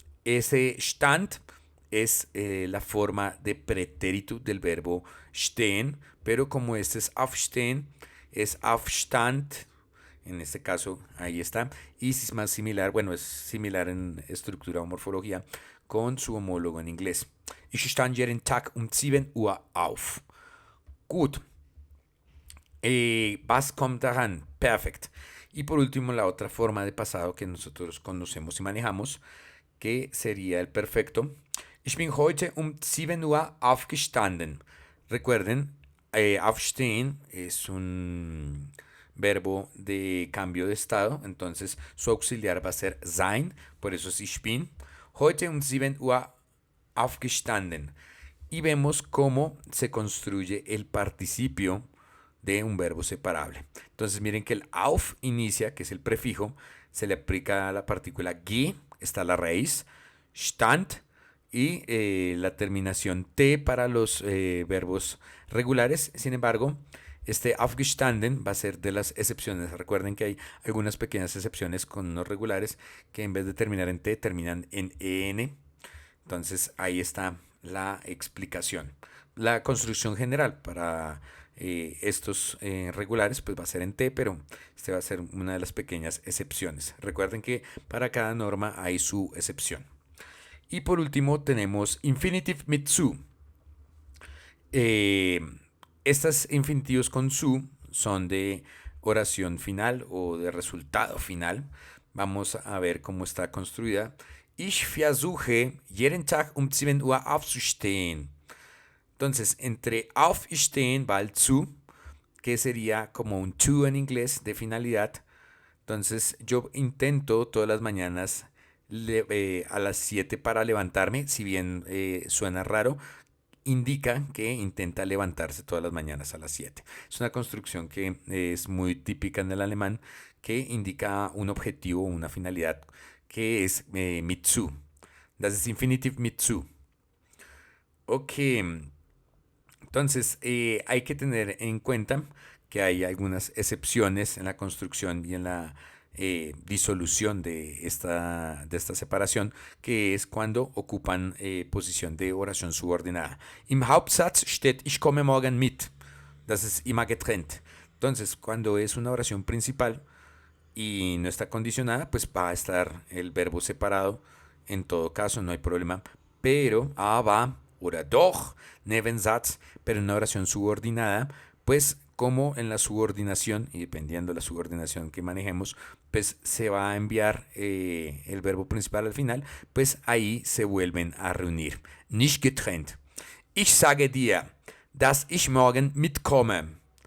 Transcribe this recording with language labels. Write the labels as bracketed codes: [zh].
[es] Ese stand es la forma de pretérito del verbo stehen, pero como este es aufstehen, es Aufstand, en este caso ahí está, y es más similar, bueno, es similar en estructura o morfología con su homólogo en inglés. [de] Ich stand jeden Tag 7 Uhr auf. Gut. Was kommt daran? Perfect. [es] Y por último, la otra forma de pasado que nosotros conocemos y manejamos, que sería el perfecto. [de] Ich bin heute 7 Uhr aufgestanden. [es] Recuerden, aufstehen es un verbo de cambio de estado, entonces su auxiliar va a ser sein, por eso es ich bin. [de] Heute 7 Uhr aufgestanden. [es] Y vemos cómo se construye el participio de un verbo separable. Entonces miren que el auf inicia, que es el prefijo, se le aplica a la partícula ge, está la raíz, stand y la terminación t para los verbos regulares. Sin embargo, este aufgestanden va a ser de las excepciones. Recuerden que hay algunas pequeñas excepciones con los regulares que en vez de terminar en t terminan en en. Entonces ahí está la explicación. La construcción general para estos regulares pues va a ser en T, pero este va a ser una de las pequeñas excepciones. Recuerden que para cada norma hay su excepción. Y por último tenemos infinitive mit zu. Estas infinitivos con su son de oración final o de resultado final. Vamos a ver cómo está construida. Ich versuche jeden Tag 7 Uhr aufzustehen. Entonces, entre aufstehen va el zu, que sería como un to en inglés de finalidad. Entonces, yo intento todas las mañanas a las 7 para levantarme, si bien suena raro, indica que intenta levantarse todas las mañanas a las 7. Es una construcción que es muy típica en el alemán, que indica un objetivo, una finalidad, que es mit zu. [de] Das ist Infinitiv mit zu. [es] Ok, entonces hay que tener en cuenta que hay algunas excepciones en la construcción y en la disolución de esta separación, que es cuando ocupan posición de oración subordinada. [de] Im Hauptsatz steht ich komme morgen mit. Das ist immer getrennt. [es] Entonces, cuando es una oración principal y no está condicionada, pues va a estar el verbo separado. En todo caso, no hay problema. Pero [de] aber oder doch, Nebensatz, [es] pero en una oración subordinada, pues como en la subordinación, y dependiendo de la subordinación que manejemos, pues se va a enviar el verbo principal al final, pues ahí se vuelven a reunir. [de] Nicht getrennt. Ich sage dir, dass ich morgen mitkomme.